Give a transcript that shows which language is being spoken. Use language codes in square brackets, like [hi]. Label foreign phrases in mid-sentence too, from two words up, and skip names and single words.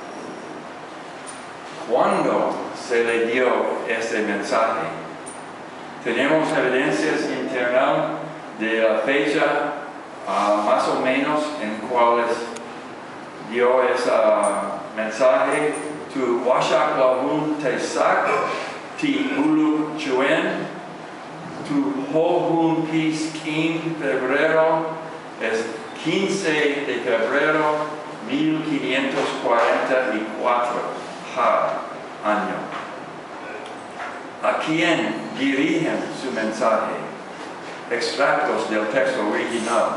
[es] ¿Cuándo se le dio este mensaje? Tenemos evidencias internas de la fecha más o menos en cuales dio ese mensaje. [yua] Tu washak lahun tesak, ti uluk chuen, tu hohun pis kim febrero, [es] es 15 de febrero 1544 año. ¿A quién dirigen su mensaje? Extractos del texto original.